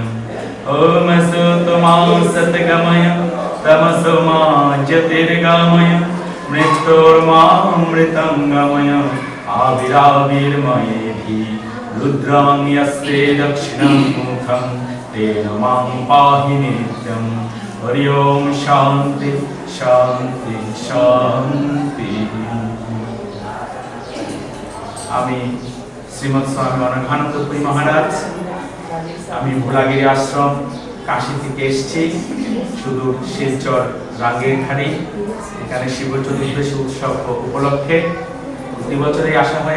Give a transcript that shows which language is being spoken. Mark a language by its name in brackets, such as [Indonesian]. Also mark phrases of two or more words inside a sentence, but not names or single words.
[Sanskrit] ओम असतो मा सद्गमय तमसो मा ज्योतिर्गमय, मृत्योर्मामृतं गमय, आविराविर्मयेहि रुद्रां यस्ते दक्षिणं मुखं तेन मां पाहि नित्यं। हरि ओम शान्ति शान्ति शान्ति। [Bangla] আমি শ্রীমৎ স্বামী অনঘানন্দপুরী মহারাজ, আমি ভোলাগিরি আশ্রম কাশী থেকে এসেছি, সুদূর শিলচর রাঙ্গিরখাড়ি। এখানে শিব চতুর্দশী উৎসব উপলক্ষে প্রতি বছরই আসা হয়।